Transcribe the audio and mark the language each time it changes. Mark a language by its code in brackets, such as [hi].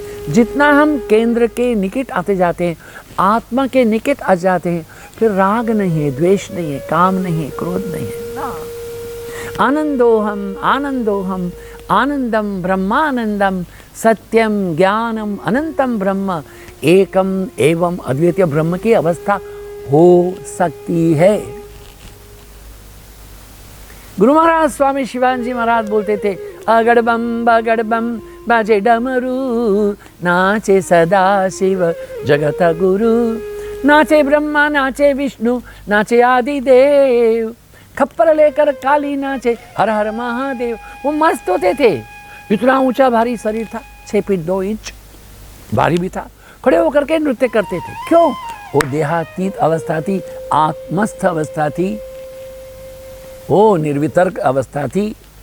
[hi] जितना हम केंद्र के निकट आते जाते हैं, आत्मा के निकट आ जाते हैं, फिर राग नहीं है, द्वेष नहीं है, काम नहीं है, क्रोध नहीं है ना। [sa] आनंदोहम आनंदोहम आनंदम ब्रह्मानंदम सत्यम ज्ञानम अनंतम ब्रह्म एकम एवं अद्वितीय ब्रह्म [hi] की अवस्था हो सकती है। गुरु महाराज स्वामी शिवानंद महाराज बोलते थे, अगड़बम बगड़बम बाजे डमरू, नाचे सदा शिव जगत गुरु, नाचे ब्रह्मा नाचे विष्णु नाचे आदि देव, खप्पर लेकर काली नाचे हर हर महादेव। वो मस्त होते थे। इतना ऊंचा भारी शरीर था, 6 फीट 2 इंच भारी भी था, खड़े होकर के नृत्य करते थे। क्यों? वो देहातीत अवस्था थी, आत्मस्थ अवस्था थी, वो निर्वितर्क अवस्था थी।